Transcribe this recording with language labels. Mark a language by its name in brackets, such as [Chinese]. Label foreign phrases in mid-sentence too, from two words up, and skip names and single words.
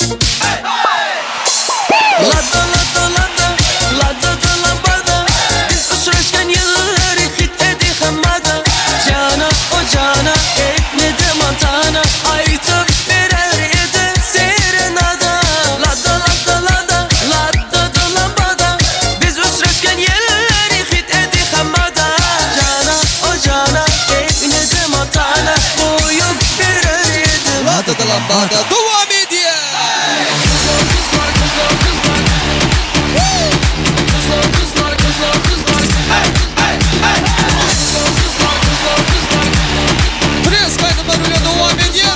[Crimean Tatar] Lada lada lada Lada da lambada Biz uçraşken yılları hit edi hammada Cana o cana ne de matana Aytıp birer idi serenada Lada lada lada Lada da lambada Biz uçraşken yılları hit edi hammada Cana o cana ne de matana Koyup birer idi [Turkish] Lada da lambada devam ediyor. Pres kaydımlarıyla devam ediyor.